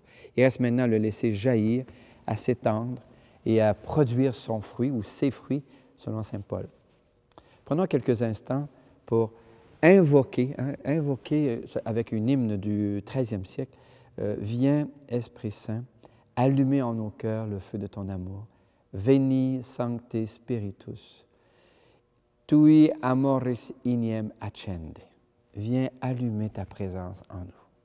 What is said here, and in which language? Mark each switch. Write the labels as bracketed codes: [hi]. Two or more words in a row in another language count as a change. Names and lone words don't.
[fr] Il reste maintenant à le laisser jaillir, à s'étendre et à produire son fruit ou ses fruits, selon saint Paul. Prenons quelques instants pour invoquer avec une hymne du XIIIe siècle, Viens, Esprit Saint, allumer en nos cœurs le feu de ton amour. [la] Veni, Sancte Spiritus, tui amoris ignem accende. [fr] Viens allumer ta présence en nous.